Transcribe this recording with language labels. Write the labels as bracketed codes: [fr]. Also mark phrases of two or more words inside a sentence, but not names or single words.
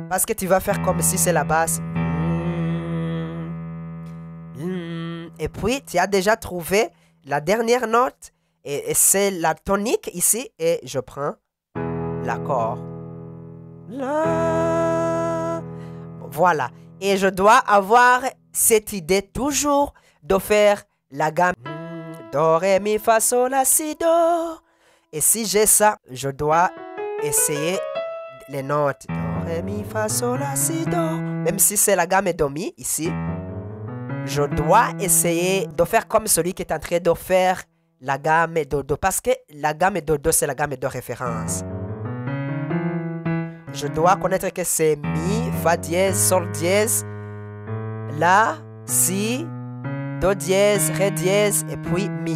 [fr] Parce que tu vas faire comme si c'est la basse. Et puis, tu as déjà trouvé la dernière note. Et c'est la tonique ici. Et je prends l'accord. La. Voilà. Et je dois avoir cette idée toujours de faire la gamme do, ré, mi, fa, sol, la, si, do. Et si j'ai ça, je dois essayer les notes. Do, ré, mi, fa, sol, la, si, do. Même si c'est la gamme do, mi, ici, je dois essayer de faire comme celui qui est en train de faire la gamme do, do. Parce que la gamme do, do, c'est la gamme de référence. Je dois connaître que c'est mi, fa dièse, sol dièse, la, si, do dièse, ré dièse et puis mi.